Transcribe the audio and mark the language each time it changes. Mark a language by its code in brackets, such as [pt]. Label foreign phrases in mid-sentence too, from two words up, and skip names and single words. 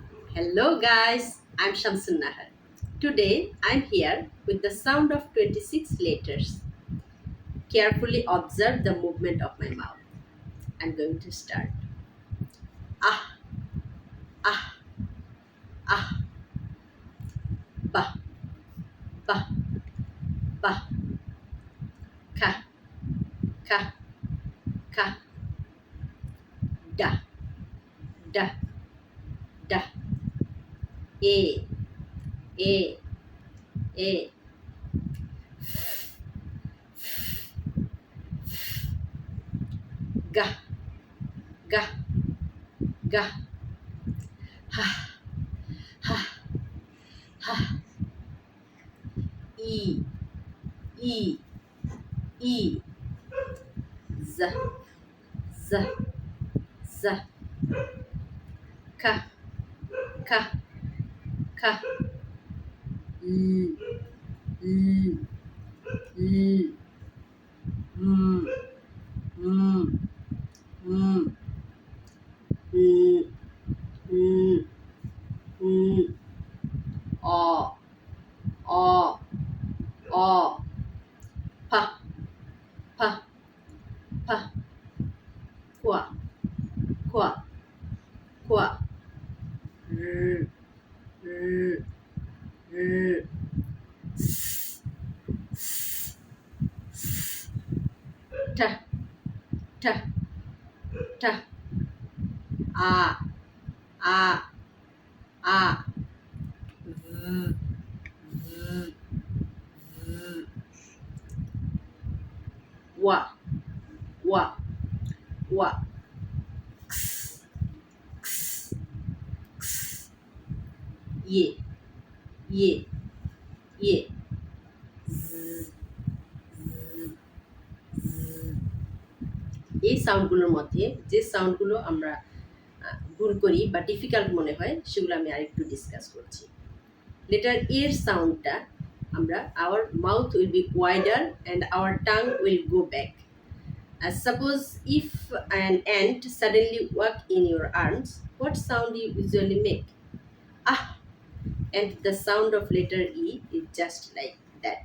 [en] Hello guys, I'm Shamsun Nahar. Today I'm here with the sound of 26 letters. Carefully observe the movement of my mouth. I'm going to start. Ah, ah, ah, bah, bah, bah, ka, ka, ka, da, da, da, e, e, e, ga, ga, ga, ha, ha, ha, e, e, e, z, z, z, ka, ka, ka, l, l, l, m, m, m, l, l, l, o, o, o, pa, pa, pa, qua, qua, qua, r, r, r, s, s, s, ta, ta, ta, a, a, a, v, v, v, wa, wa, wa, x, x, x, ye, ye, ye, z, z, z। [bn] এই সাউন্ডগুলোর মধ্যে যে সাউন্ডগুলো আমরা ভুল করি বা ডিফিকাল্ট মনে হয় সেগুলো আমি আরেকটু ডিসকাস করছি। লেটার এর সাউন্ডটা আমরা [en] our mouth will be wider and our tongue will go back. Suppose if an ant suddenly walk in your arms, what sound you usually make? Ah. And the sound of letter E is just like that.